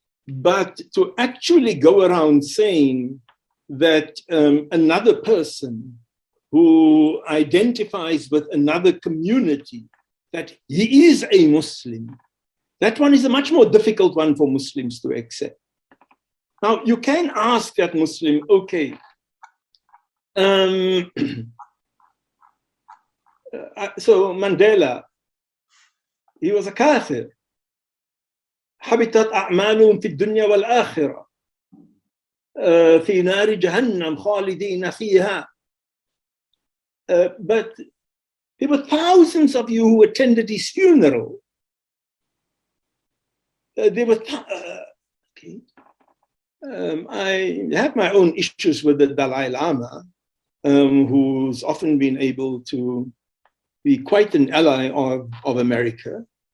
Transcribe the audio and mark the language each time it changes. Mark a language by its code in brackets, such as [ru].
[en] But to actually go around saying that another person who identifies with another community, that he is a Muslim, that one is a much more difficult one for Muslims to accept. Now, you can ask that Muslim, okay, so Mandela, he was a kafir. [ar] حبطت أعمالهم في الدنيا والآخرة في نار جهنم خالدين فيها. [en] But there were thousands of you who attended his funeral. There were okay. I have my own issues with the Dalai Lama, who's often been able to be quite an ally of America.